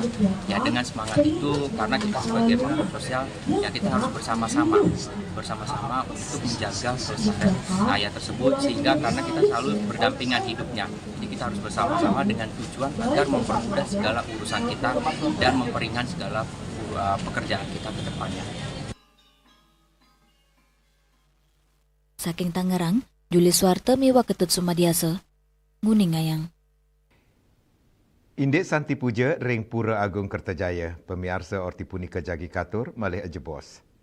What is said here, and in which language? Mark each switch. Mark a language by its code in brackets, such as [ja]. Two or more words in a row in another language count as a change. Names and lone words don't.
[id] Ya dengan semangat itu, karena kita sebagai makhluk sosial, ya kita harus bersama-sama untuk menjaga kelestarian ngayah tersebut, sehingga karena kita selalu berdampingan hidupnya. Jadi kita harus bersama-sama dengan tujuan agar mempermudah segala urusan kita dan memperingan segala pekerjaan kita ke depannya. [ban] Saking Tangerang, Juli Suwarto Miwa Ketut Sumadiasa, Nguning Ngayang. Indek Santi Puja ring Pura Agung Kertajaya, pemirsa orti punika jagi katur malih ajebos.